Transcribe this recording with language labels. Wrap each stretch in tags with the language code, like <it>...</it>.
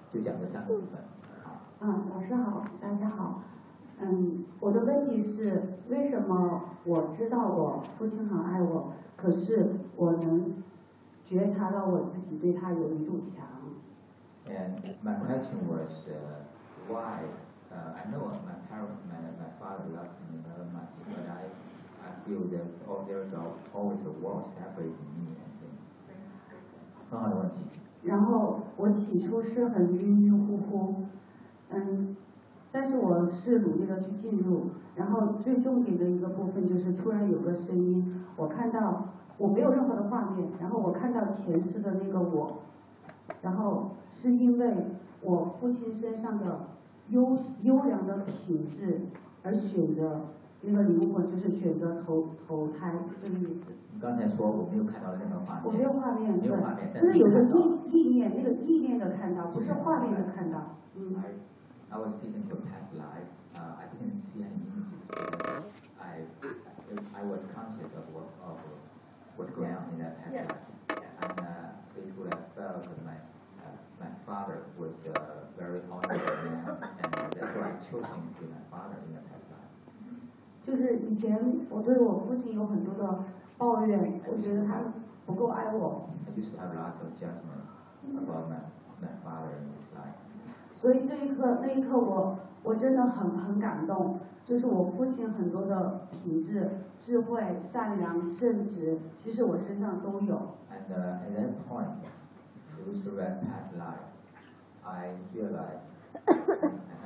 <zh>就讲这三个部分。老师好，大家好。我的问题是，为什么我知道我父亲很爱我，可是我能觉察到我自己对他有一堵墙</zh> <en>？And my question was, why? I know my parents, my father loves me very much, but I feel that all there is always a wall separating me and him.</en> <zh>很好的问题。然后我起初是很晕晕乎乎，但是我是努力的去进入，然后最重点的一个部分就是突然有个声音，我看到我没有任何的画面，然后我看到前世的那个我，然后是因为我父亲身上的优良的品质，而选择那个灵魂，就是选择投胎这个意思。你刚才说我没有看到任何画面，我没有画面，没有画面，但是有个意念，那个意念的看到，不是画面的看到。</zh> <en>I was taken to past life. I didn't see any images. I was conscious of what. was going on in that time. Yes. And basically I felt that my father was a very honorable man, and that's why I chose him to my father in that time.</en> <zh>就是以前我对我父亲有很多的抱怨，我觉得他不够爱我。</zh> <en>I used to have lots of judgment about my father in his life.</en> <zh>所以那一刻我真的很感动，就是我父亲很多的品质，智慧、善良、正直，其实我身上都有。</zh> <en>And at that point, through my past life, I realized.</en>